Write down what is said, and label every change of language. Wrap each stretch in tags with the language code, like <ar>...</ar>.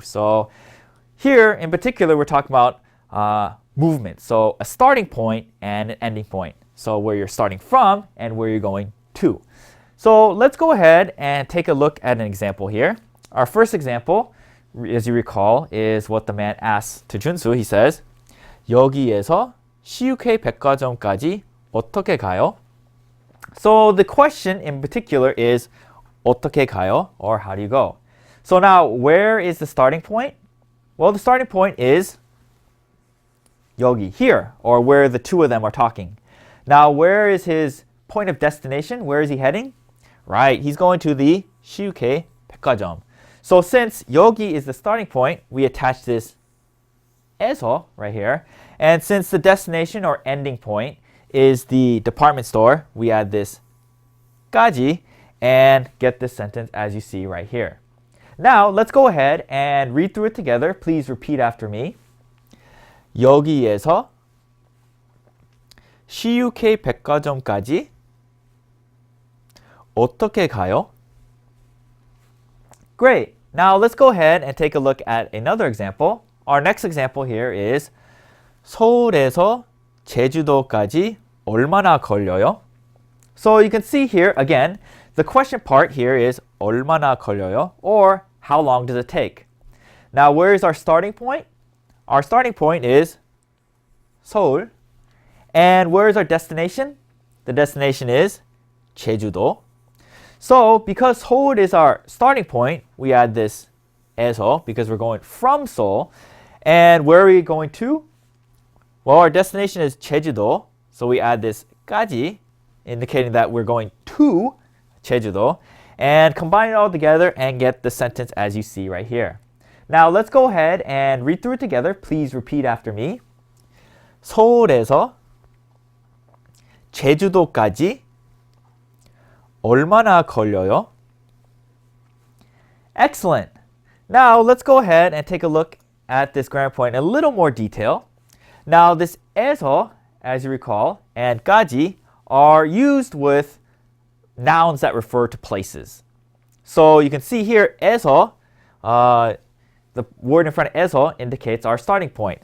<en>So, here in particular, we're talking about movement. So, a starting point and an ending point. So, where you're starting from and where you're going to. So, let's go ahead and take a look at an example here. Our first example, as you recall, is what the man asks to Junsu. He says,</en> <ko>여기에서 CUK 백화점까지 어떻게 가요?</ko> <en>So the question in particular is</en> <ko>어떻게 가요?</ko> <en>Or how do you go? So now, where is the starting point? Well, the starting point is 여기, here, or where the two of them are talking. Now, where is his point of destination? Where is he heading? Right, he's going to the CUK 백화점. So since 여기 is the starting point, we attach this 에서 right here. And since the destination or ending point is the department store, we add this 까지 and get this sentence as you see right here. Now, let's go ahead and read through it together. Please repeat after me.</en> <ko>여기에서 CUK 백화점까지 어떻게 가요?</ko> <en>Great. Now, let's go ahead and take a look at another example. Our next example here is</en> <ko>서울에서 제주도까지 얼마나 걸려요?</ko> <en>So you can see here, again, the question part here is</en> <ko>얼마나 걸려요?</ko> <en>Or how long does it take? Now, where is our starting point? Our starting point is 서울. And where is our destination? The destination is 제주도. So, because Seoul is our starting point, we add this 에서 because we're going from Seoul. And where are we going to? Well, our destination is 제주도. So we add this 까지, indicating that we're going to 제주도. And combine it all together and get the sentence as you see right here. Now, let's go ahead and read through it together. Please repeat after me.</en> <ko>서울에서 제주도까지 얼마나 걸려요?</ko> <en>Excellent. Now, let's go ahead and take a look at this grammar point in a little more detail. Now, this 에서, as you recall, and 까지 are used with nouns that refer to places. So you can see here, 에서, the word in front of 에서 indicates our starting point.</en>